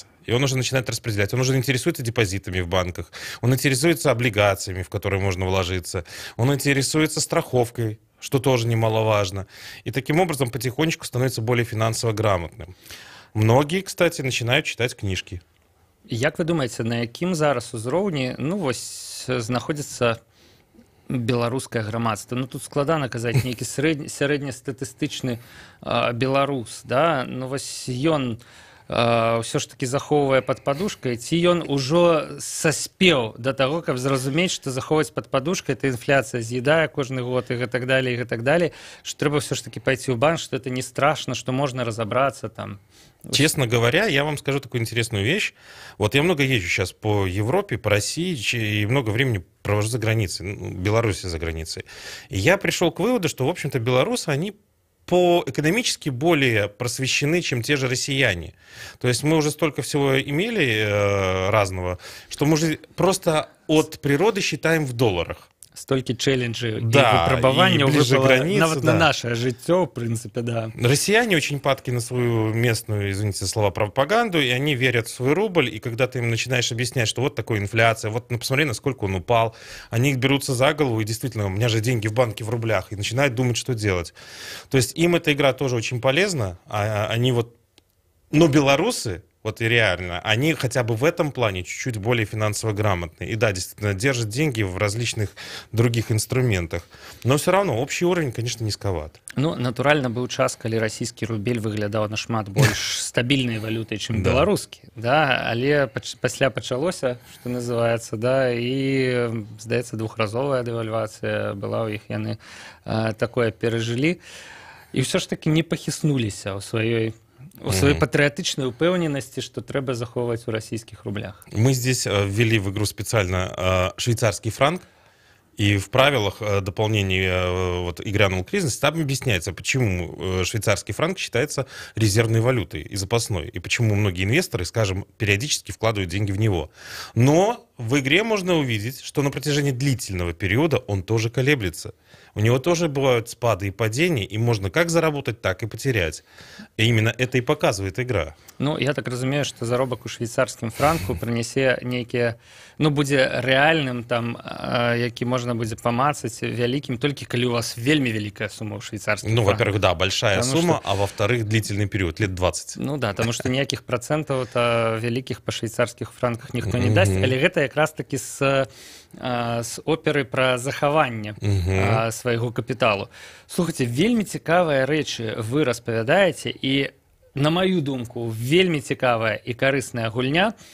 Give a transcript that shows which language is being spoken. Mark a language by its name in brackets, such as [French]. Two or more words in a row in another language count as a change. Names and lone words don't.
[Russian] И он уже начинает распределять. Он уже интересуется депозитами в банках, он интересуется облигациями, в которые можно вложиться, он интересуется страховкой, что тоже немаловажно. И таким образом потихонечку становится более финансово грамотным. Многие, кстати, начинают читать книжки. [Belarusian] Як вы думаете, на якім зараз узроўні, ну, вось, знаходзіцца беларускае грамадства? Ну, тут складана казаць нейкі сярэднестатыстычны беларус, да? Ну, вось ён ўсё ж таки захоўвае пад падушкай, ці ён ужо саспеў да таго, каб зразумець, што захоўваць пад падушкай, это інфляцыя з'едае кожны год і гэтак далее, што трэба ўсё ж таки пайти ў банк, што [Russian] это не страшно, [Belarusian] што можна разобраться там. [Russian] Честно говоря, я вам скажу такую интересную вещь. Вот я много езжу сейчас по Европе, по России, и много времени провожу за границей, в Беларуси за границей. И я пришел к выводу, что, в общем-то, белорусы, они экономически более просвещены, чем те же россияне. То есть мы уже столько всего имели разного, что мы уже просто от природы считаем в долларах. [Belarusian] Столькі челленджей, да, і выпрабаванняў выпала нават на наше жыццё, [Russian] в принципе, да. Россияне очень падки на свою местную, извините слова, пропаганду, и они верят в свой рубль, и когда ты им начинаешь объяснять, что вот такая инфляция, вот ну, посмотри, насколько он упал, они берутся за голову, и действительно, у меня же деньги в банке в рублях, и начинают думать, что делать. То есть им эта игра тоже очень полезна, они вот... Но белорусы, вот и реально, они хотя бы в этом плане чуть-чуть более финансово грамотные. И да, действительно, держат деньги в различных других инструментах. Но все равно общий уровень, конечно, низковат. [Belarusian] Ну, натуральна, быў час, калі расійскі рубель выглядаў нашмат больш стабільнай валютай, чым беларускі. Да, але пасля пачалося, што называецца, да, і, здаецца, двухразовая дэвальвацыя была ў іх, яны такое перажылі. І ўсё ж таки не пахіснуліся ў сваёй патриотичной упэўненасці, что трэба захоўваць у российских рублях. [Russian] Мы здесь ввели в игру специально швейцарский франк, и в правилах дополнения вот, «И грянул кризис» там объясняется, почему швейцарский франк считается резервной валютой и запасной, и почему многие инвесторы, скажем, периодически вкладывают деньги в него. Но в игре можно увидеть, что на протяжении длительного периода он тоже колеблется. У него тоже бывают спады и падения, и можно как заработать, так и потерять. И именно это и показывает игра. [Belarusian] Ну, я так разумею, што заробак у швейцарскім франку прынясе нейкія, ну, будзе рэальным там, які можна будзе памацаць вялікім, толькі калі у вас вельмі вялікая сума ў швейцарскім Ну, франку. [Russian] во-первых, да, большая Потому сумма, что- а во-вторых, длительный период, лет 20. [Belarusian] Ну да, таму што ніякіх працэнтаў вялікіх па швейцарскіх франках ніхто не дасць, але гэта якраз такі з оперы пра захаванне свайго капіталу. Слухайце, вельмі цікавыя рэчы вы распавядаеце, і на маю думку, вельмі цікавая і карысная гульня.